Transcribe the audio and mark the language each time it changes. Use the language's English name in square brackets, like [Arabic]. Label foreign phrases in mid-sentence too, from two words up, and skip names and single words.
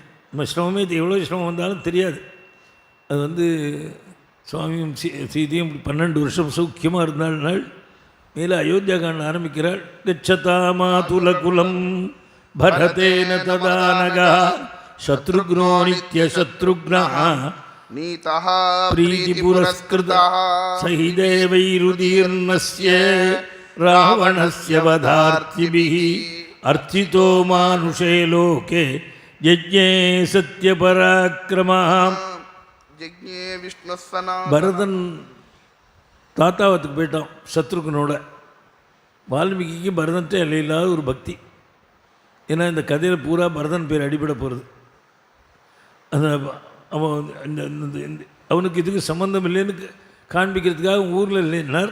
[Tamil] நம்ம சிரமமே எவ்வளோ சிரமம் வந்தாலும் தெரியாது. அது சுவாமியும் சீதையும் 12 வருஷம் சௌக்கியமாக இருந்தாள். மேலே அயோத்தியா காண்ட ஆரம்பிக்கிறாள். [Sanskrit] गच्छता मातुल कुलं भरतेन तदानघः शत्रुघ्नो नित्य शत्रुघ्नः नीतः प्रीतिपुरस्कृतः प्रीतिपुरस्कृतः सहि देवैरुदीर्णस्य रावणस्य वधार्थिभिः अर्चितो मानुषे लोके यज्ञे सत्यपराक्रमः. यज्ञे विष्णुस्सना [Tamil] பரதன் தாத்தாவத்துக்கு போயிட்டான் சத்ருகனோட. வால்மீகிக்கு பரதன்ட்ட இல்லாத ஒரு பக்தி. ஏன்னா இந்த கதையில் பூரா பரதன் பேர் அடிபட போகிறது. அந்த அவன் அவனுக்கு இதுக்கு சம்மந்தம் இல்லைன்னு காண்பிக்கிறதுக்காக ஊரில் இல்லைன்னார்.